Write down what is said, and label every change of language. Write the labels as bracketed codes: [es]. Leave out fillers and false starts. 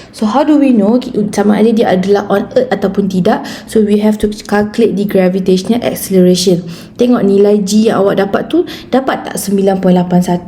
[en] So how do we know [ms] sama ada dia adalah [en] on Earth [ms] ataupun tidak? [en] So we have to calculate the gravitational acceleration. [ms] Tengok nilai G yang awak dapat tu, dapat tak 9.81?